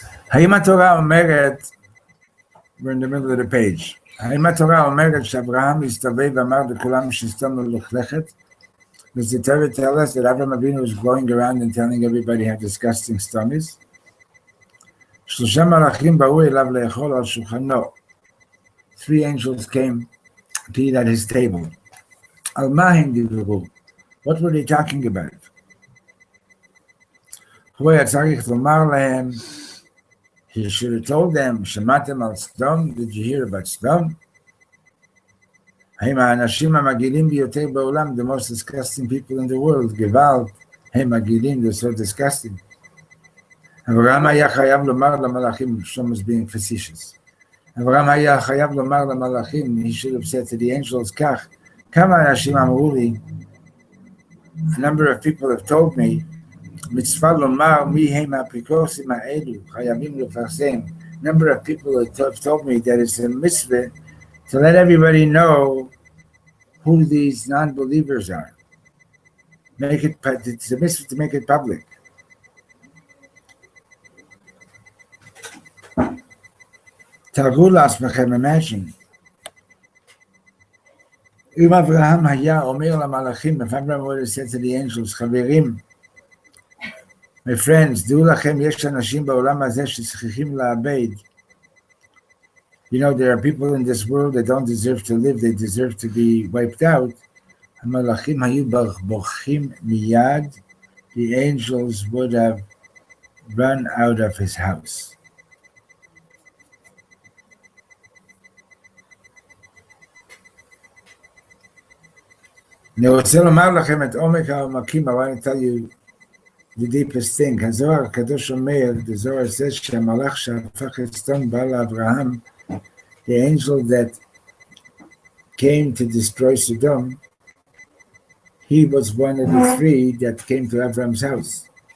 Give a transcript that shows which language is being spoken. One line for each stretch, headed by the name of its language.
Hebrew: האם התורה אומרת,
English: we're in the middle of the page,
Hebrew: האם התורה אומרת שאברהם הסתובב ואמר לכולם שסתום מלוכלכת?
English: Does the Torah tell us that Avraham Avinu was going around and telling everybody how disgusting stom is?
Hebrew: שלושה מלאכים באו אליו לאכול על שולחנו.
English: 3 angels came to eat at his table.
Hebrew: על מה הם דיברו?
English: What were they talking about?
Hebrew: הוא היה צריך לומר להם,
English: he should have told them,
Hebrew: שמעתם על סדום?
English: Did you hear about סדום?
Hebrew: הם האנשים המגעילים ביותר בעולם,
English: the most disgusting people in the world,
Hebrew: גוואלד, הם מגעילים,
English: they're so disgusting.
Hebrew: אברהם היה חייב לומר למלאכים,
English: Shlomo is being facetious.
Hebrew: אברהם היה חייב לומר למלאכים,
English: he should have said to the angels,
Hebrew: כך, כמה אנשים אמרו לי,
English: a number of people have told me,
Hebrew: מצווה לומר מי הם האפיקורסים האלו, חייבים לפרסם.
English: Number of people have told me that it's a mitzvah to let everybody know who these non-believers are. It's a mitzvah to make it public.
Hebrew: תארו לעצמכם, imagine. אם אברהם היה אומר למלאכים,
English: if Abraham would have said to the angels,
Hebrew: חברים,
English: my friends,
Hebrew: דעו לכם, יש אנשים בעולם הזה שצריכים לאבד.
English: There are people in this world that don't deserve to live, they deserve to be wiped out.
Hebrew: המלאכים היו בורחים מיד,
English: the angels would have run out of his house.
Hebrew: אני רוצה לומר לכם את עומק העומקים,
English: I want to tell you the deepest thing.
Hebrew: Hazor Kadosh Omer,
English: the Zohar says,
Hebrew: Shemalach Shafach et Sdom Bal Avraham,
English: the angel that came to destroy Sodom, he was one of the three that came to Avram's house.